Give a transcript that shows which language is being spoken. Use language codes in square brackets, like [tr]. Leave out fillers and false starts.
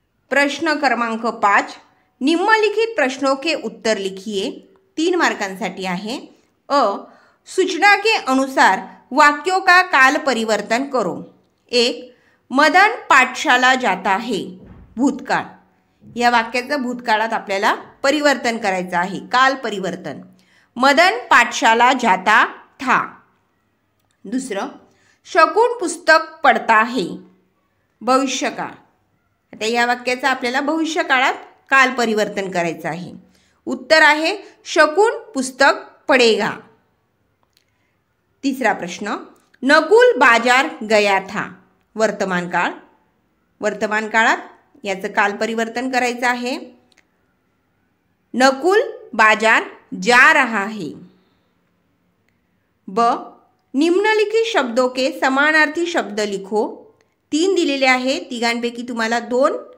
[hi] प्रश्न क्रमांक 5 निम्नलिखित प्रश्नों के उत्तर लिखिए। [mr] 3 मार्कांसाठी आहे। [hi] अ, सूचना के अनुसार वाक्यों का काल परिवर्तन करो। 1. मदन पाठशाला जाता है, भूतकाळ। [mr] या वाक्याचं भूतकाळात आपल्याला परिवर्तन करायचं आहे, काल परिवर्तन। [hi] मदन पाठशाला जाता था। दुसरं, शकुन पुस्तक पढ़ता है, भविष्यकाळ। [mr] आता या वाक्याचं आपल्याला भविष्यकाळात काल परिवर्तन करायचं आहे। उत्तर आहे [hi] शकुन पुस्तक पढ़ेगा। तीसरा प्रश्न, नकुल बाजार गया था, वर्तमान काळ। [mr] वर्तमान काळात याचं काल परिवर्तन करायचं आहे। [hi] नकुल बाजार जा रहा है। ब, निम्नलिखित शब्दों के समानार्थी शब्द लिखो। [mr] 3 दिलेले आहे, तिघांपैकी तुम्हाला 2